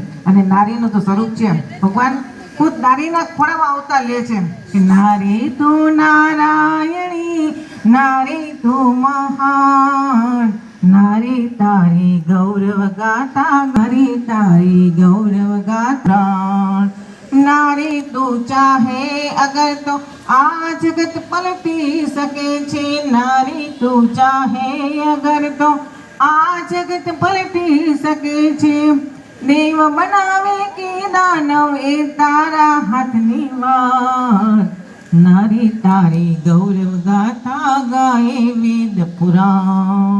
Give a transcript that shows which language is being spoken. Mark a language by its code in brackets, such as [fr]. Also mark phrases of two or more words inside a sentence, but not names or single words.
[gu] અને નારીનું તો સ્વરૂપ છે, ભગવાન ખુદ નારીના ખોળામાં અવતાર લે છે કે નારી તું નારાયણી, નારી તું મહાન, નારી તારી ગૌરવ ગાતા, નારી તારી ગૌરવ ગાતા. [hi] नारी तू चाहे अगर तो [gu] आ जगत पलटी શકે છે, નારી તું ચાહે અગર તો આ જગત પલટી શકે છે. દેવ બનાવે કે દાનવ એ તારા હાથની વાત, નારી તારી ગૌરવ ગાથા ગાય વેદ પુરાણ.